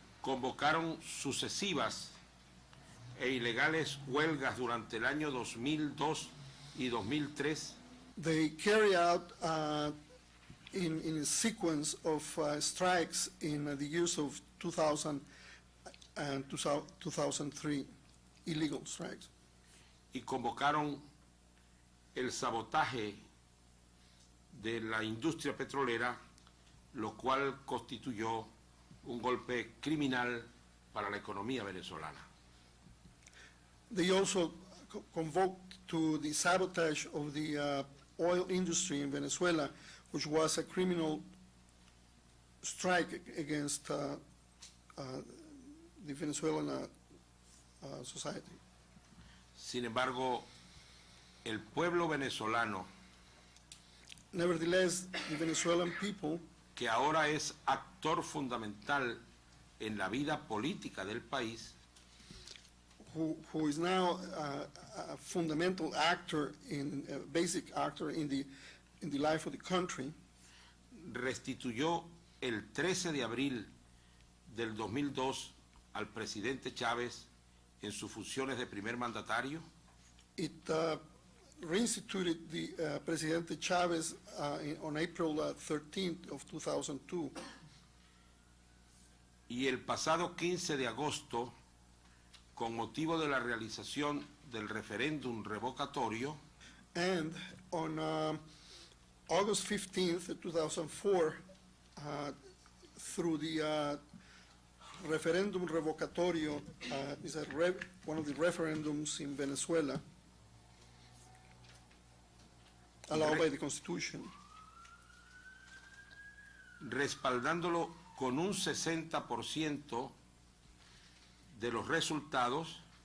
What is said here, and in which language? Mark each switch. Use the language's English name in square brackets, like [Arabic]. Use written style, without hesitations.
[Spanish] convocaron sucesivas e ilegales huelgas durante el año 2002 y 2003 [English] They carry out in a sequence of strikes in the years of 2000 and 2003, illegal strikes. [Spanish] y convocaron el sabotaje de la industria petrolera, lo cual constituyó un golpe criminal para la economía venezolana. [English] They also convoked to the sabotage of the oil industry in Venezuela, which was a criminal strike against the Venezuelan society. [Spanish] Sin embargo, el pueblo venezolano, [English] Nevertheless, the Venezuelan people, [Spanish] que ahora es actor fundamental en la vida política del país, [English] who is now a fundamental actor, a basic actor in the life of the country, [Spanish] restituyó el 13 de abril del 2002 al presidente Chávez en sus funciones de primer mandatario, [English] it reinstituted the Presidente Chávez on April 13th of 2002. [Spanish] y el pasado 15 de agosto, con motivo de la realización del referéndum revocatorio, [English] And on August 15th, 2004, through the referendum revocatorio, is one of the referendums in Venezuela, allowed by the Constitution, [Spanish] respaldándolo con un 60% de los resultados,